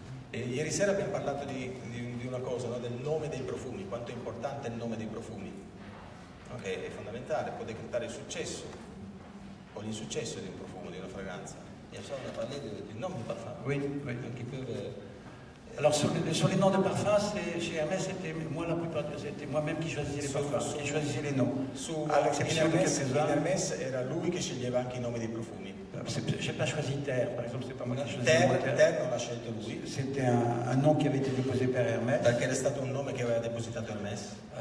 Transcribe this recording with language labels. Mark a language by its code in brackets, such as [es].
[it] E ieri sera abbiamo parlato di una cosa, no? Del nome dei profumi, quanto è importante il nome dei profumi, no? Che è fondamentale, può decretare il successo o l'insuccesso di un profumo, di una fragranza. [fr] Et ça, on a parlé du nom du parfum. Oui. Qui peuvent... Alors sur les noms de parfums, chez Hermès, c'était moi-même qui choisissais les parfums, qui choisissais les noms. À l'exception de quelques-uns. [it] In Hermès era lui che sceglieva anche i nomi dei profumi. [fr] J'ai pas choisi Terre, par exemple, c'est pas moi qui choisi [it] Terre non l'ha scelto lui. [fr] C'était un nom qui avait été déposé par Hermès. [it] Perché era stato un nome che aveva depositato Hermès.